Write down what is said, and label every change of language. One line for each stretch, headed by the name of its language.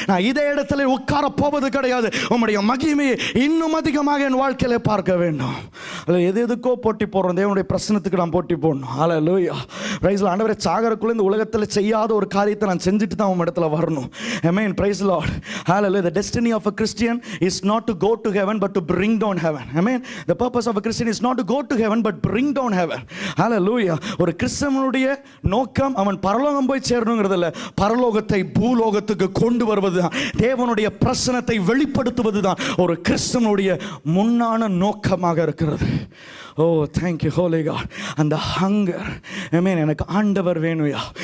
Tamil: நான் இதே இடத்துல உட்கார போவது கிடையாது, உம்முடைய மகிமையை இன்னும் அதிகமாக என் வாழ்க்கையில பார்க்க வேண்டும். எதுக்கோ போட்டி போடுறோம், தேவனுடைய பிரசன்னத்துக்கு நான் போட்டி போடணும். ஹல்லேலூயா,
English: Praise the Lord.
Tamil: ஆண்டவரே சாகரக்குள்ள இந்த உலகத்தில் செய்யாத ஒரு காரியத்தை நான் செஞ்சுட்டு தான் உங்க இடத்துல வரணும்.
English: Amen, praise the Lord. Hallelujah. The destiny of a Christian is not to go to heaven but to bring down heaven. Amen. The purpose of a Christian is not to go to heaven but bring down heaven. Hallelujah.
Tamil: ஒரு கிறிஸ்தவனுடைய நோக்கம் அவன் பரலோகம் போய் சேரணுங்கிறது இல்ல, பரலோகத்தை பூலோகத்துக்கு கொண்டு வருவதுதான், தேவனுடைய பிரசன்னத்தை வெளிப்படுத்துவதுதான் ஒரு கிறிஸ்தவனுடைய முன்னான நோக்கமாக இருக்கிறது.
English: Oh thank you holy God.
Tamil: அந்த ஹங்கர், ஆமென், எனக்கு ஆண்டவர் வேணும்யா.